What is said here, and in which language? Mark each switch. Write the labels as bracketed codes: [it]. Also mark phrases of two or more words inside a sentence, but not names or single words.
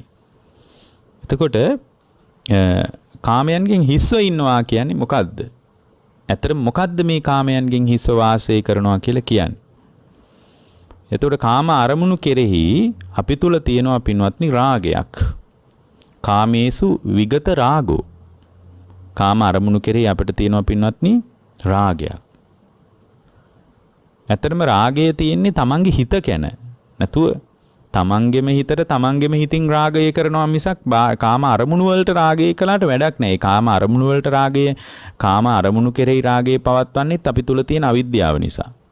[si] එතකොට කාමයන්ගෙන් හිස්ව ඉන්නවා කියන්නේ මොකද්ද? ඇත්තට මොකද්ද මේ කාමයන්ගෙන් හිස්ව වාසය කරනවා කියලා කියන්නේ? එතකොට කාම අරමුණු කෙරෙහි අපි තුල තියෙනවා පින්වත්නි රාගයක්. [pi] කාමේසු විගත රාගෝ. [si] කාම අරමුණු කෙරෙහි අපිට තියෙනවා පින්වත්නි රාගයක්. ඇත්තටම රාගය තියෙන්නේ තමන්ගේ හිත කැන. නැතුව තමන්ගේම හිතට තමන්ගේම හිතින් රාගය කරනවා මිසක් කාම අරමුණු වලට රාගය කළාට වැඩක් නැහැ. කාම අරමුණු වලට රාගය කාම අරමුණු කෙරෙහි රාගය පවත්වන්නේත් අපි තුල තියෙන අවිද්‍යාව නිසා.